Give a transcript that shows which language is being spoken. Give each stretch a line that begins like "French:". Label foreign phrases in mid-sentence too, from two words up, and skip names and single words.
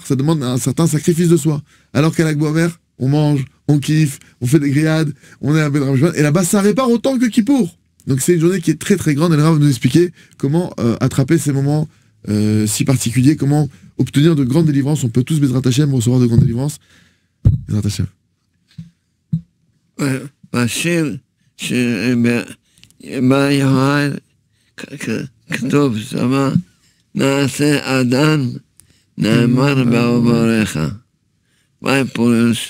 French: Ça demande un certain sacrifice de soi. Alors qu'à Lag Bomer, on mange, on kiffe, on fait des grillades, on est un peu de Ramjman, et là-bas, ça répare autant que Kippour. Donc c'est une journée qui est très grande, et le Rav va nous expliquer comment attraper ces moments si particuliers, comment obtenir de grandes délivrances. On peut tous,
Hebrew: בעזרת השם,
French: recevoir de grandes délivrances.
Hebrew: בעזרת השם. בשיר שבא יוחאי כתוב שמה נעשה אדם נאמר בעובריך. מה הפירוש?